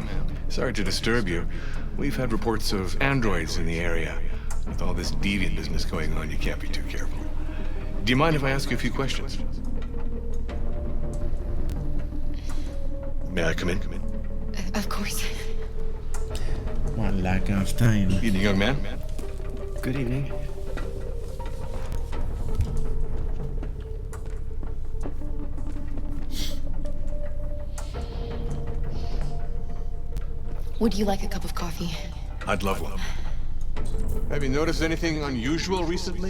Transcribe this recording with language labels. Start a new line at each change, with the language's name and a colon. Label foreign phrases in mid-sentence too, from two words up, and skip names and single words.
English: Sorry to disturb you. We've had reports of androids in the area. With all this deviant business going on, you can't be too careful. Do you mind if I ask you a few questions? May I come in? Of course.
Greek: Μαλάκα, αυτά είναι.
English: Evening, young man. Good evening. Would you like a cup of coffee? I'd love one. Have you noticed anything unusual recently?